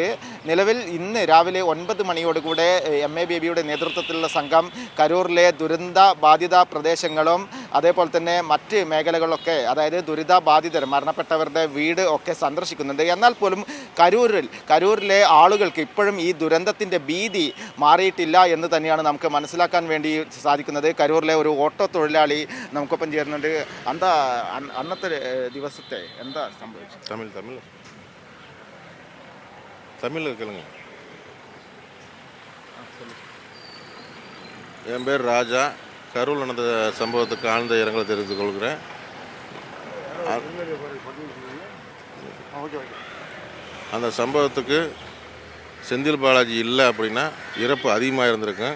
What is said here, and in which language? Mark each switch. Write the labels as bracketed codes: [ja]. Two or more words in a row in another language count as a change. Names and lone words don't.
[ml] നിലവിൽ ഇന്ന് രാവിലെ 9 മണിയോടുകൂടെ MA ബേബിയുടെ നേതൃത്വത്തിലുള്ള സംഘം കരൂരിലെ ദുരന്ത ബാധിത പ്രദേശങ്ങളും അതേപോലെ തന്നെ മറ്റ് മേഖലകളൊക്കെ, അതായത് ദുരിതബാധിതർ, മരണപ്പെട്ടവരുടെ വീട് ഒക്കെ സന്ദർശിക്കുന്നുണ്ട്. എന്നാൽ പോലും കരൂരിലെ ആളുകൾക്ക് ഇപ്പോഴും ഈ ദുരന്തത്തിൻ്റെ ഭീതി മാറിയിട്ടില്ല എന്ന് തന്നെയാണ് നമുക്ക് മനസ്സിലാക്കാൻ വേണ്ടി സാധിക്കുന്നത്. കരൂരിലെ ഒരു ഓട്ടോ തൊഴിലാളി നമുക്കൊപ്പം ചേരുന്നുണ്ട്. എന്താ അന്നത്തെ ദിവസത്തെ എന്താ സംഭവിച്ചത്? [ta] தமிழ் கேளுங்க. என் பேர் ராஜா. கரூரில் நடந்த சம்பவத்துக்கு ஆழ்ந்த இரங்கலை தெரிவித்துக் கொள்கிறேன். அந்த சம்பவத்துக்கு செந்தில் பாலாஜி இல்லை அப்படின்னா இறப்பு அதிகமாக இருந்திருக்கும்.